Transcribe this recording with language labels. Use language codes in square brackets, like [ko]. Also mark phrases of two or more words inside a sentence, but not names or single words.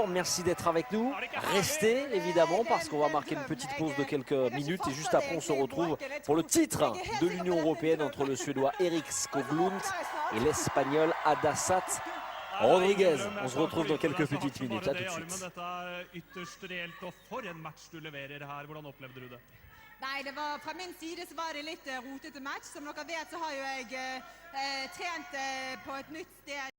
[fr] Merci d'être avec nous. Restez évidemment parce qu'on va marquer une petite pause de quelques minutes et juste après on se retrouve pour le titre de l'Union Européenne entre le Suédois Erik Skoglund et l'Espagnol Adasat Rodriguez. On se retrouve dans quelques petites minutes. À tout de suite. [no] Nei, fra min side så var det litt rotete match. Som dere vet så har jo jeg trent på et nytt sted.